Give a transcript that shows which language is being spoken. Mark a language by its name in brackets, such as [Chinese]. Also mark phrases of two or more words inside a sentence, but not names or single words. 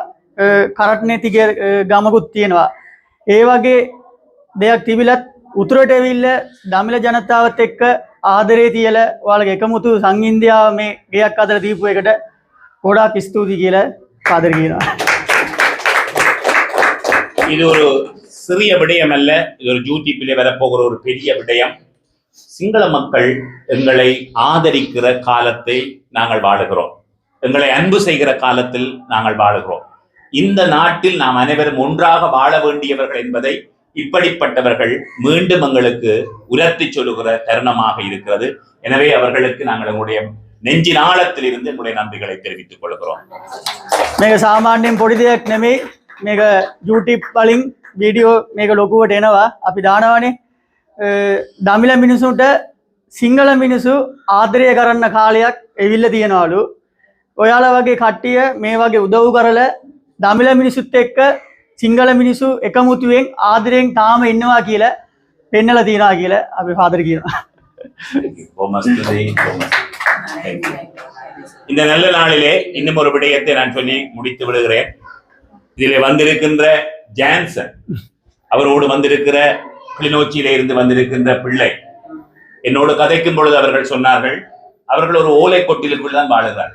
[Sinhala] කරට් නැති ගමකුත් තියෙනවා. ඒ වගේ දෙයක් තිබිලත් උතුරට ඇවිල්ලා දමිළ ජනතාවත් එක්ක ආදරේ තියලා ඔයාලගේ එකමුතු සංහින්දියාව මේ ගෙයක් අදලා දීපු එකට ගොඩාක් ස්තුතියි කියලා ආදර කියනවා. [Tamil] இது ஒரு சிறிய விடயம் அல்ல, இது ஒரு யூடியூப்பிலே வரப்போகிற ஒரு பெரிய விடயம். சிங்கள மக்கள் எங்களை ஆதரிக்கிற காலத்தை நாங்கள் வாழுகிறோம். எங்களை அன்பு செய்கிற காலத்தில் நாங்கள் வாழுகிறோம். இந்த நாட்டில் நாம் அனைவரும் ஒன்றாக வாழ வேண்டியவர்கள் என்பதை இப்படிப்பட்டவர்கள் மீண்டும் எங்களுக்கு உரத்தி சொல்லுகிற தருணமாக இருக்கிறது. எனவே அவர்களுக்கு நாங்கள் எங்களுடைய நெஞ்சின் ஆழத்தில் இருந்து எங்களுடைய நன்றிகளை தெரிவித்துக் கொள்கிறோம். [Sinhala] මේක සාමාන්‍යයෙන් පොඩි දෙයක් නෙමෙයි. මේක YouTube වලින් වීඩියෝ මේක ලොකුවට එනවා. අපි දානවානේ. දමිළ මිනිසුන්ට සිංහල මිනිසු ආදරය කරන්න කාලයක් එවිල්ල තියනවලු. ඔයාලා වගේ කට්ටිය මේ වගේ උදව් කරලා දමිළ මිනිසුත් එක්ක සිංහල මිනිසු එකමුතුවෙන් ආදරයෙන් තාම ඉන්නවා කියලා පෙන්නලා තියනවා කියලා අපි ෆාදර් කියනවා. [Tamil] இந்த நல்ல நாளிலே இன்னும் ஒரு விடயத்தை நான் சொல்லி முடித்து விடுகிறேன். இதிலே வந்திருக்கின்ற ஜான்சன், அவரோடு வந்திருக்கிற கிளிநொச்சியிலே இருந்து வந்திருக்கின்ற பிள்ளை, என்னோடு கதைக்கும் பொழுது அவர்கள் சொன்னார்கள், அவர்கள் ஒரு ஓலை கொட்டிலுக்குள் தான் வாழுகிறார்.